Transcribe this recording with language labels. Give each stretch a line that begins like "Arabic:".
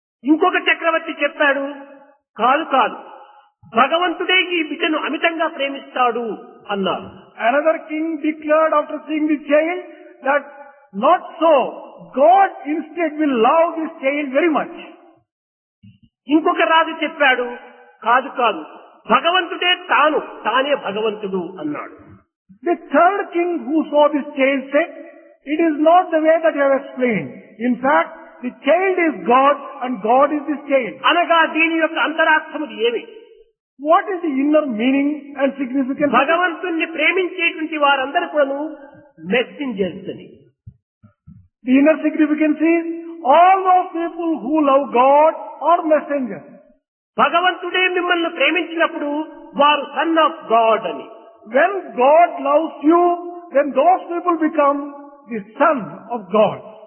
Telugu: ఇంకొక చక్రవర్తి చెప్పాడు, కాదు కాదు, భగవంతుడే ఈ బిడ్డను అమితంగా ప్రేమిస్తాడు అన్నారు.
English: Another king declared after seeing the child that not so, God instead will love this child very much.
Telugu: ఇంకొక రాజు చెప్పాడు, కాదు కాదు, భగవంతుడే తానే భగవంతుడు అన్నాడు.
English: The third king who saw this child said, it is not the way that you have explained. In fact, the child is God and God is this child.
Telugu: అనగా దీని యొక్క అంతరార్థములు ఏమి?
English: What is the inner meaning and significance?
Telugu: భగవంతుణ్ణి ప్రేమించేటువంటి వారందరూ కూడాను messengers అని.
English: The inner significance is all those people who love God are messengers.
Telugu: భగవంతుడే మిమ్మల్ని ప్రేమించినప్పుడు వారు
English: son of God
Telugu: అని.
English: When God loves you, then those people become the son of God.